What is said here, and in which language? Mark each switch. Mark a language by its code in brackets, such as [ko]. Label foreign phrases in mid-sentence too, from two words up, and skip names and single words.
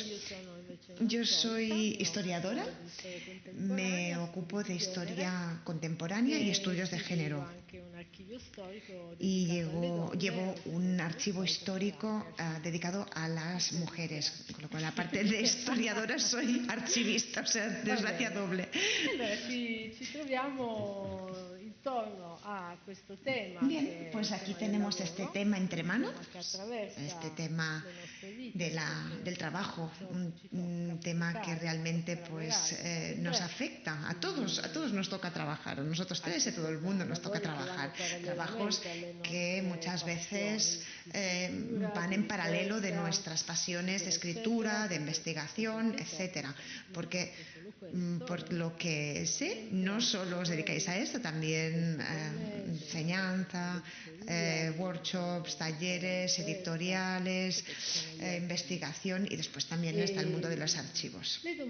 [es] Yo soy historiadora, me ocupo de historia contemporánea y estudios de género. Y llevo un archivo histórico dedicado a las mujeres, con lo cual aparte de historiadora soy archivista, o sea, desgracia doble. [it] Ci troviamo intorno a questo tema. [es] Bien, pues aquí tenemos este tema entre manos, este tema del trabajo, un tema que realmente pues nos afecta a todos nos toca trabajar, a nosotros tres y a todo el mundo nos toca trabajar, trabajos que muchas veces van en paralelo de nuestras pasiones de escritura, de investigación, etcétera, porque por lo que sé, no solo os dedicáis a esto, también enseñanza, workshops, talleres, editoriales, investigación, y después también está el mundo de los archivos.